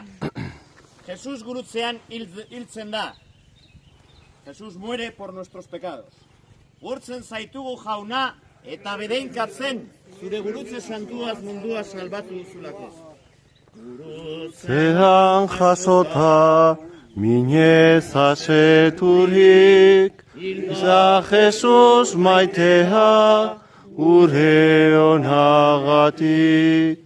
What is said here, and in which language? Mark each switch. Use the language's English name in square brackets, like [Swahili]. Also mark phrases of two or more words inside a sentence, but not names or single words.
[Basque] Jesus gurutzean hiltzen da. [Spanish] Jesus muere por nuestros pecados. [Basque] Gurtzen zaitugu jauna eta bedeinkatzen zure gurutze santuaz mundua salbatu duzulako. Zean jasota, minez aseturik, za Jesus maitea, gure onagatik.